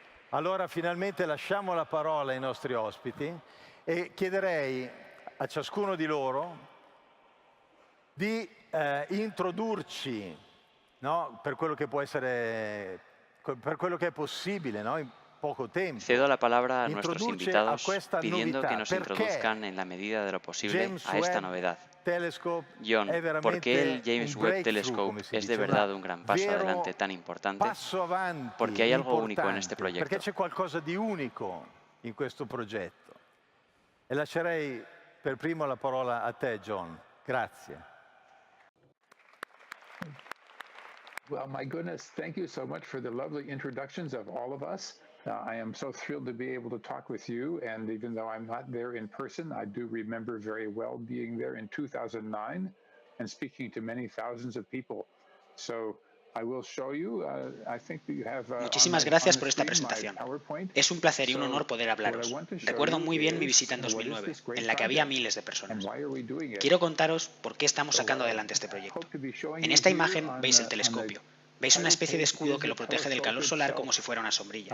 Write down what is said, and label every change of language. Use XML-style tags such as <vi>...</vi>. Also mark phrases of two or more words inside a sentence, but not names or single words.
<it>Allora finalmente lasciamo la parola ai nostri ospiti e chiederei a ciascuno di loro di introdurci, no, per quello che può essere, per quello che è possibile, no, in poco tempo.</it> <es>Cedo la palabra a nuestros</es> <it>Introdurci a</it> <es>invitados</es> <it>questa</it> <es>pidiendo que</es> <it>novità.</it> <es>nos</es> <it>Perché</it> <es>introduzcan en la medida de lo posible</es> <it>James</it> <es>a esta</es> <it>Webb</it> <es>novedad.</es> <it>Telescope</it> <es>John,</es> <it>è</it> <es>¿por qué el</es> <it>veramente</it> <es>James</es> <it>un</it> <es>Webb</es> <it>breakthrough, come</it> <es>Telescope</es> <it>si</it> <es>es de</es> <it>dice, un</it> <es>verdad un gran paso adelante</es> <it>vero</it> <es>tan importante?</es> <it>passo avanti</it> <es>Porque hay algo único en este</es> <it>importante, perché</it> <es>proyecto.</es> <it>c'è qualcosa di unico in questo progetto. E lascerei per primo la parola a te, John. Grazie.</it> <en>Well, my goodness, thank you so much for the lovely introductions of all of us. I am so thrilled to be able to talk with you, and even though I'm not there in person, I do remember very well being there in 2009 and speaking to many thousands of people. So I will show you, I think that you have</en> <es>Muchísimas gracias por esta presentación. Es un placer y un honor poder hablaros. Recuerdo muy bien mi visita en 2009, en la que había miles de personas. Quiero contaros por qué estamos sacando adelante este proyecto. En esta imagen veis el telescopio. Veis una especie de escudo que lo protege del calor solar como si fuera una sombrilla.</es>